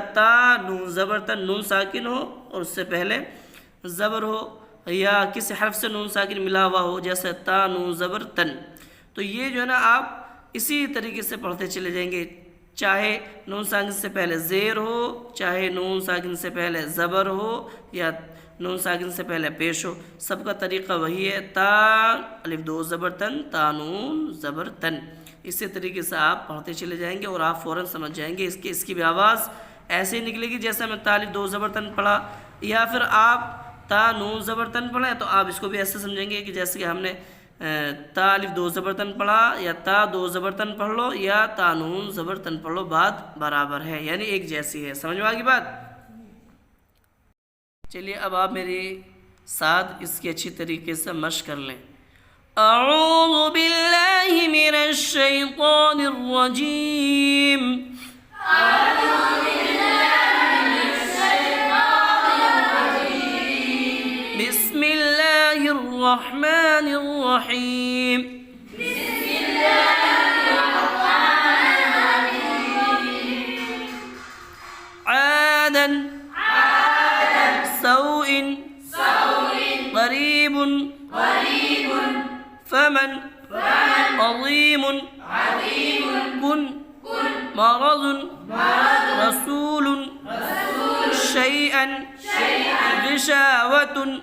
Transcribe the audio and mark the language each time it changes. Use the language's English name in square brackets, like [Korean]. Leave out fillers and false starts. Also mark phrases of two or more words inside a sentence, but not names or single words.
[Urdu] تا نون زبر تن نون ساکن ہو اور اس سے پہلے زبر ہو، یا کسی حرف سے نون ساکن ملا ہوا ہو جیسے تا نون زبر تن، تو یہ جو ہے نا آپ اسی طریقے سے پڑھتے چلے جائیں گے، چاہے نون ساکن سے پہلے زیر ہو، چاہے نون ساکن سے پہلے زبر ہو یا نون ساکن سے پہلے پیش ہو، سب کا طریقہ وہی ہے، تا الف دو زبر تن، تا نون زبر تن۔ اسی طریقے سے آپ پڑھتے چلے جائیں گے اور آپ فوراً سمجھ جائیں گے اس کی بھی آواز ایسے ہی نکلے گی جیسے ہمیں تا الف دو زبر تن پڑھا، یا پھر آپ تا نون زبر تن پڑھیں تو آپ اس کو بھی ایسے سمجھیں گے کہ جیسے کہ ہم نے تا الف دو زبر تن پڑھا، یا تا دو زبر تن پڑھ لو یا تا نون زبر تن پڑھ لو، بات برابر ہے یعنی ایک جیسی ہے۔ سمجھ میں آ گئی بات؟ چلیے اب آپ میرے ساتھ اس کی اچھی طریقے سے مشق کر لیں۔ [Arabic] اعوذ باللہ من الشیطان الرجیم، بسم اللہ الرحمن الرحیم، عادا سوء قریب فمن عظیم کن مرض رسول شیئا غشاوة